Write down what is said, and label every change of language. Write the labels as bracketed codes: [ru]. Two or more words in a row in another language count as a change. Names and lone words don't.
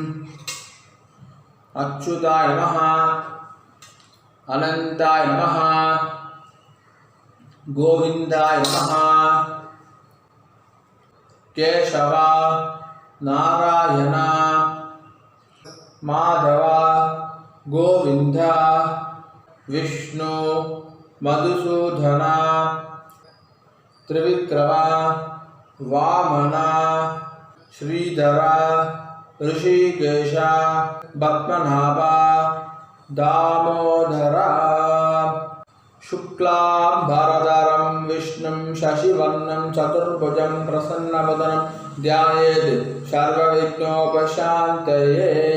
[sa] अच्युताय नमः, अनन्ताय नमः, गोविन्दाय नमः. கேசவ நாராயண மாதவ கோவிந்த விஷ்ணு மதுசூதன त्रिविक्रम वामन श्रीधरा ऋषिकेश पद्मनाभा दामोदरा शुक्लांबरधरं विष्णुं शशिवर्णं चतुर्भुजं प्रसन्नवदनं ध्यायेत् सर्वविघ्नोपशान्तये।